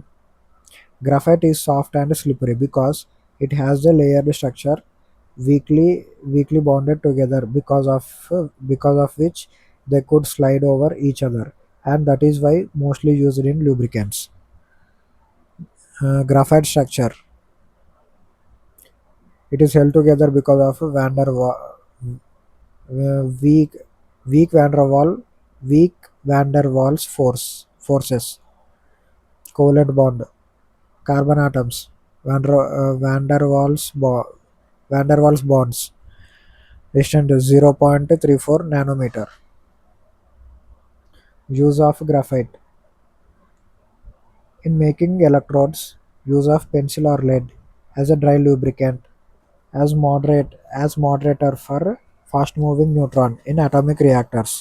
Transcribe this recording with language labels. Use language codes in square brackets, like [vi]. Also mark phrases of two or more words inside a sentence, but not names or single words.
[en] Graphite is soft and slippery because it has a layered structure weakly bonded together because of which they could slide over each other, and that is why mostly used in lubricants. Graphite structure. It is held together because of weak weak van der Waal weak van der Waals forces. Covalent bond. Carbon atoms. Van der Waals bonds distant 0.34 nanometer. Use of graphite in making electrodes. Use of pencil or lead as a dry lubricant, as moderator for fast moving neutron in atomic reactors.